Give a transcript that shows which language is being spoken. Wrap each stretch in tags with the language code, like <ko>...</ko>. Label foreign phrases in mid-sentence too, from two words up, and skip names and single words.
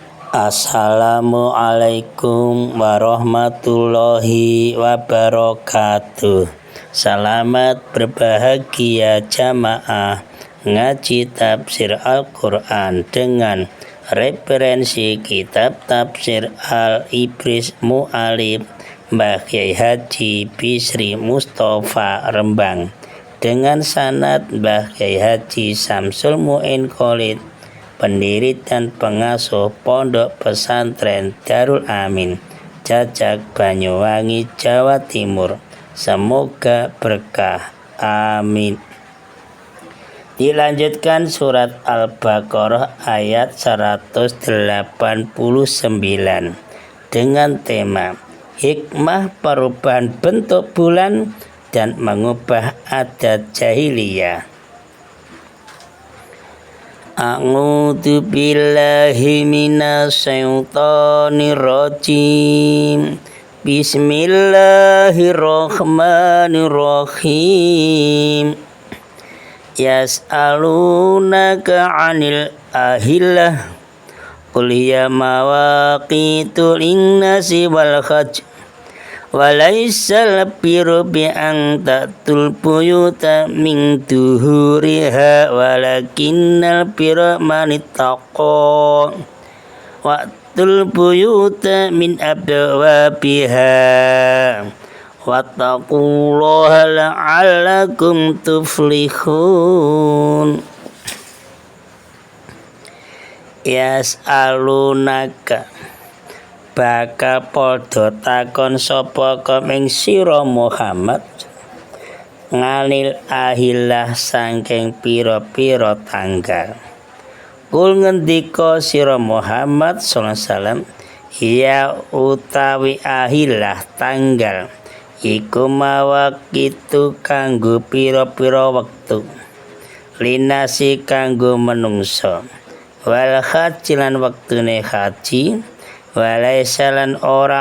<ar>السلام عليكم ورحمة الله وبركاته.</ar> <id>Selamat berbahagia jamaah ngaji tafsir Al-Quran dengan referensi kitab tafsir Al-Ibris Mu'alif Mbah Kyai Haji Bisri Mustafa Rembang dengan sanad Mbah Kyai Haji Samsul Mu'in Khalid, pendiri dan pengasuh Pondok Pesantren Darul Amin, Jajak, Banyuwangi, Jawa Timur. Semoga berkah. Amin. Dilanjutkan surat Al-Baqarah ayat 189 dengan tema hikmah perubahan bentuk bulan dan mengubah adat jahiliyah.</id> <ar>أعوذ بالله من الشيطان الرجيم. بسم الله الرحمن الرحيم. يسألونك عن الأهلة قل هي مواقيت للناس والحج وليس البر بأن تأتوا البيوت من ظهورها ولكن البر من اتقى وأتوا البيوت من أبوابها واتقوا الله لعلكم تفلحون.</ar> <jv>Yas'alunaka bakal padha takon sapa ing sira Muhammad</jv> <ar>عن الأهلة</ar> <jv>saking pira-pira tanggal. Kul ngendika sira Muhammad</jv> <ar>صلى الله عليه وسلم,</ar> <jv>ya utawi ahillah tanggal iku mawaqitu kanggo pira-pira wektu linasi kanggo menungso</jv> <ar>والحج</ar> <jv>lan wektune haji walaisalan ora</jv>